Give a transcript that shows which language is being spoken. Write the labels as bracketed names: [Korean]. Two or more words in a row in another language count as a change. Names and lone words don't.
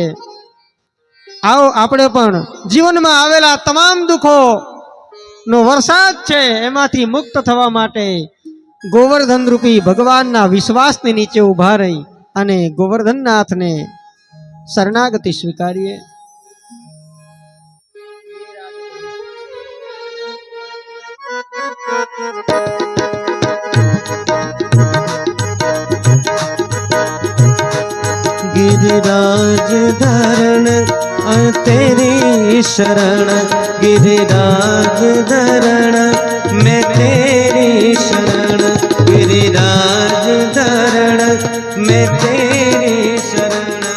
[Gujarati] આવો આપણે પણ જીવનમાં આવેલા તમામ દુઃખો નો વરસાદ છે એમાંથી મુક્ત થવા માટે ગોવર્ધન રૂપી ભગવાનના વિશ્વાસની નીચે ઉભા રહી અને ગોવર્ધનનાથને શરણાગતિ સ્વીકારીએ. [Hindi] गिरिराज धरण तेरी शरण, गिरिराज धरण मैं तेरी शरण, गिरिराज धरण मैं तेरी शरण.